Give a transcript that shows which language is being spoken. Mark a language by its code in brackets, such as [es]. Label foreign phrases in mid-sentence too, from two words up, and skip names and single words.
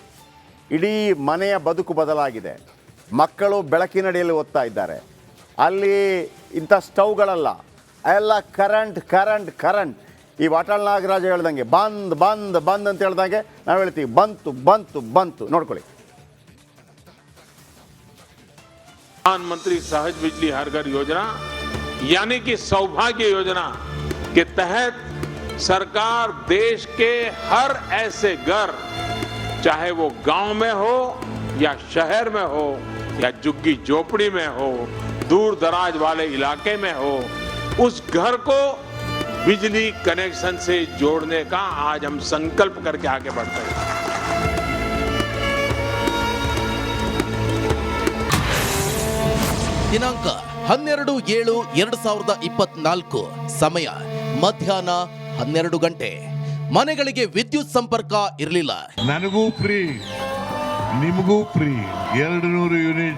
[kn] ಇಡೀ ಮನೆಯ ಬದುಕು ಬದಲಾಗಿದೆ. ಮಕ್ಕಳು ಬೆಳಕಿನಡಿಯಲ್ಲಿ ಓದ್ತಾ ಇದ್ದಾರೆ. ಅಲ್ಲಿ ಇಂಥ ಸ್ಟವ್ಗಳಲ್ಲ, ಎಲ್ಲ ಕರೆಂಟ್. ಈ ವಾಟಾಳ್ ನಾಗರಾಜ ಹೇಳ್ದಂಗೆ ಬಂದ್ ಅಂತ ಹೇಳ್ದಂಗೆ ನಾವು ಹೇಳ್ತೀವಿ, ಬಂತು ನೋಡ್ಕೊಳ್ಳಿ. [hi] प्रधानमंत्री सहज बिजली हर घर योजना यानी कि सौभाग्य योजना के तहत सरकार देश के हर ऐसे घर, चाहे वो गांव में हो या शहर में हो या झुग्गी झोपड़ी में हो, दूर दराज वाले इलाके में हो, उस घर को बिजली कनेक्शन से जोड़ने का आज हम संकल्प करके आगे बढ़ते हैं. [kn] ದಿನಾಂಕ 12/7/2024, ಸಮಯ ಮಧ್ಯಾಹ್ನ 12 ಗಂಟೆ. ಮನೆಗಳಿಗೆ ವಿದ್ಯುತ್ ಸಂಪರ್ಕ ಇರಲಿಲ್ಲ. ನನಗೂ ಫ್ರೀ, ನಿಮಗೂ ಫ್ರೀ, 200 ಯೂನಿಟ್.